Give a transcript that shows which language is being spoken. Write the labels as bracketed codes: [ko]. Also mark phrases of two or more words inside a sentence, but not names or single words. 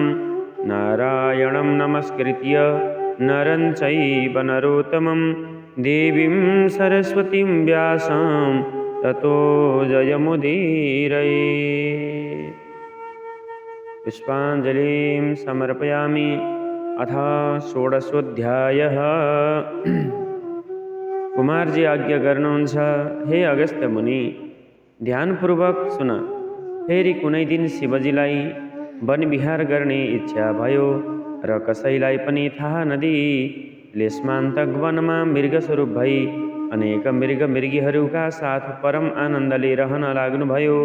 [sa] नारायणं नमस्कृत्य नरं चैव नरोत्तमं देवीं सरस्वतीं व्यासं ततो जयमुदीरये। पुष्पाञ्जलिं समर्पयामि। अथ षोडशोऽध्यायः। [ne] कुमारजी आज्ञा गर्नुहुन्छ, हे अगस्त्य मुनि, ध्यानपूर्वक सुन। फेरि कुनै दिन शिवजीलाई वनविहार गर्ने इच्छा भयो र कसैलाई पनि थाहा नदिई लेशमान्तक वनमा मृगस्वरूप भई अनेक मृगमृगीहरूका साथ परम आनन्दले रहन लाग्नुभयो।